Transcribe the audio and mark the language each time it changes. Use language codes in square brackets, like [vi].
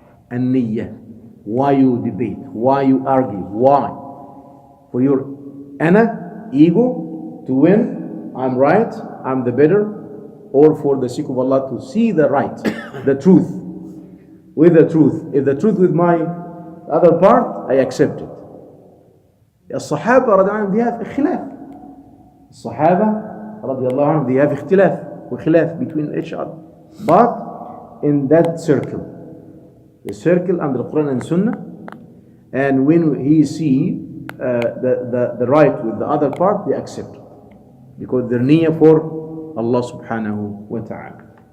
[en] And niyyah, why you debate, why you argue, why? For your ego to win, I'm right, I'm the better, or for the sake of Allah to see the right, the truth, with the truth. If the truth with my other part, I accept it. [ar] الصحابة رضي الله عنهم [en] they have [ar] خلاف. الصحابة رضي الله عنهم they have اختلاف وخلاف [en] between each other. But in that circle, the circle under Quran and Sunnah, and when he see the right with the other part, they accept it because they're niyyah for Allah subhanahu wa ta'ala.